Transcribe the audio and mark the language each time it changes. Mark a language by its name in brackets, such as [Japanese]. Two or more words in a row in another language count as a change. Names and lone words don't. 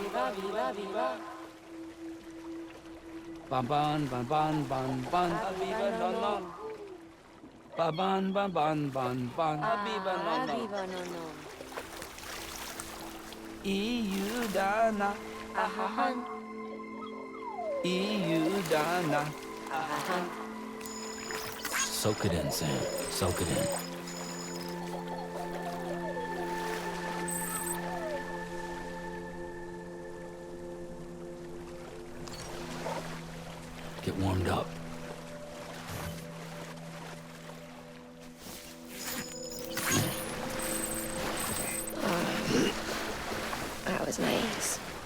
[English] Ban, ban, ban, ban, ban, ban, abiba, no, no. Ba-ban, ban, ban, ban, ban, abiba, no, no. Iudana, ahahan. Iudana, ahahan. Soak it in, Sam. Soak it in. Get warmed up. That was nice.